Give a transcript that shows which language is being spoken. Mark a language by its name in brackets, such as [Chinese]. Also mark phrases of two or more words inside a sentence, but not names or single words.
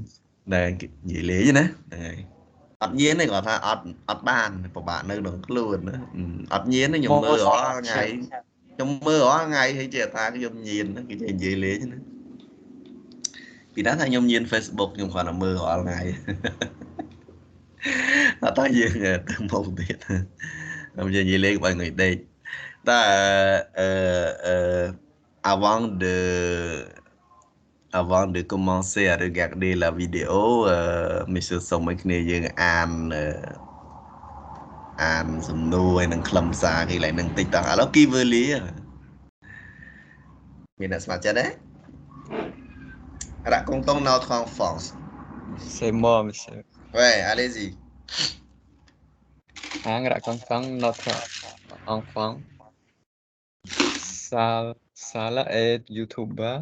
[Khmer] និយាយលេងណាហ្នឹងហើយអត់ញៀនទេគាត់ថាអត់បានពិបាកនៅក្នុងខ្លួនណាអត់ញៀនទេខ្ញុំមើលរាល់ថ្ងៃខ្ញុំមើលរាល់ថ្ងៃហើយចេះថាខ្ញុំញៀនហ្នឹងគេនិយាយលេងណាពីណាថាខ្ញុំញៀន Facebook ខ្ញុំគ្រាន់តែមើលរាល់ថ្ងៃ អត់ថាយើងទៅមកទៀតខ្ញុំនិយាយលេងបើងុយដេកតែ [French] avant de commencer à regarder la vidéo monsieur [Khmer] សូមឲ្យគ្នាយើងអានសំណួរហើយនឹងខ្លឹមសារគេឡើងនឹងតិចតោះឥឡូវ [French] qui veut lire [Khmer] មានអ្នកស្ម័គ្រចិត្តទេ [French] racontons notre enfance C'est moi, monsieur. ouais allez-y Anh raconte notre enfant. Salah est youtubeur.